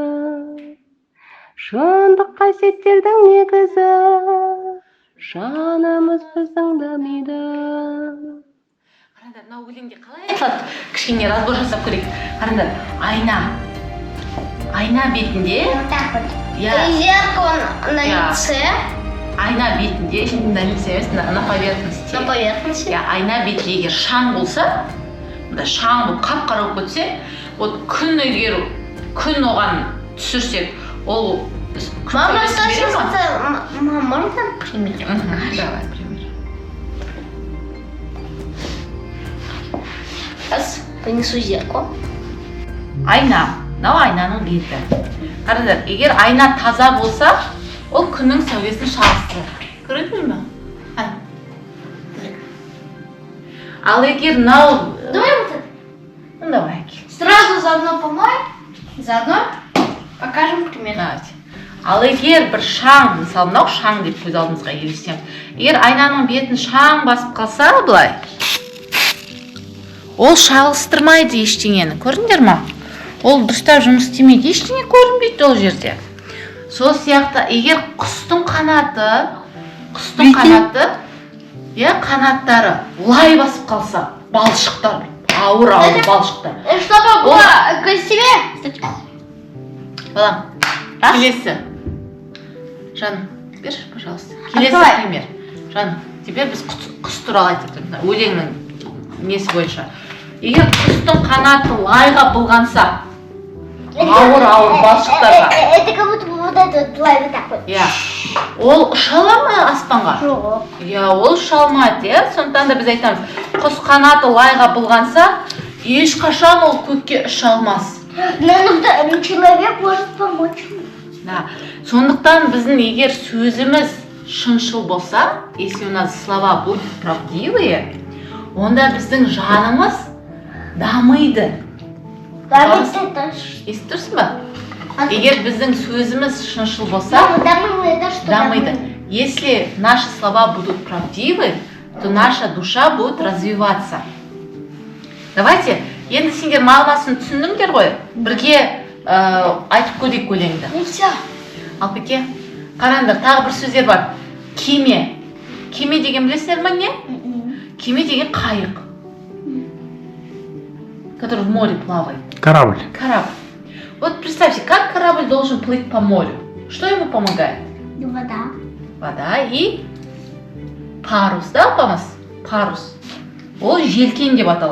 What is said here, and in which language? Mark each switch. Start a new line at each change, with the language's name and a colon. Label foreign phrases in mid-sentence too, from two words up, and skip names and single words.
Kazakh: Шындық қасиеттердің негізі, жанымыз біздің дамиды. Қараңдар, мына өлеңде қалай айтылады? Кішкене разбор жасап көрейік. Қараңдар, айна бетінде,
Russian: Вот так вот. Я- И зеркало на Я- лице,
Kazakh: айна бетінде,
Russian: на лице емес, на поверхности. на поверхности.
Kazakh: Я айна бетінде егер шаң болса, мында шаң болып қап-қара болып кетсе, вот күн егер күн оған түсірсек, ол күн
Russian: Мама,
Kazakh: сәулесін
Russian: что
Kazakh: бере ма?
Russian: сейчас? Мама, можно пример? Мгм, давай, пример. Сейчас принесу зеркало.
Kazakh: Айна, мынау айнаның беті. Қараңдар, егер айна таза болса, ол күннің сәулесін шағыстырады. Көреді ме? Ал егер мынау,
Russian: Давай вот это. ну давай. Сразу заодно помоем, заодно покажем пример. Давайте.
Kazakh: Ал егер бір шаң, мысалы мынау шаң деп көз алдымызға елестем. Егер айнаның бетін шаң басып қалса, былай, ол шағылыстырмайды ештеңені. Көрдіңдер ма? Ол дұрыстап жұмыс істемейді, ештеңе көрінбейді ол жерде. Сол сияқты, егер құстың қанаты, иә, қанаттары лай басып қалса, балшықтар, ауыр балшықтар.
Russian: Чтобы было красивее.
Kazakh: Балам, келесі. Жаным, берші, пожалуйста. Келесі
Russian: Давай.
Kazakh: пример. Жаным, теперь біз құс туралы айтып тұрмыз. Өлеңнің несі бойынша. Егер құстың қанаты лайға былғанса, ауыр балшықтарға,
Russian: Это как будто бы вот этот лай вот так вот.
Kazakh: иә, ол ұша ала ма аспанға? Жоқ. Иә, ол ұша алмайды, иә. Сондықтан да біз айтамыз, құс қанаты лайға былғанса, ешқашан ол көкке ұша алмас.
Russian: Но человек может помочь.
Kazakh: Да. Сондықтан біздің егер сөзіміз шыншыл болса,
Russian: если у нас слова будут правдивые,
Kazakh: онда біздің жанымыз дамиды. Естіп тұрсың ба? Егер біздің сөзіміз шыншыл болса, дамиды.
Russian: Если наши слова будут правдивы, то наша душа будет развиваться. Давайте,
Kazakh: енді сендер мағынасын түсіндіңдер ғой? Бірге айтып көрейік өлеңді.
Russian: И все.
Kazakh: Алпеке, қараңдар, тағы бір сөздер бар. Кеме. Кеме деген білесіздер ме не? Кеме деген қайық.
Russian: Который в море плавает. Корабль. Корабль. Вот представьте, как корабль должен плыть по морю? Что ему помогает? Вода. Вода и парус, да, апамыз? Парус.
Kazakh: Ол желкен деп аталады.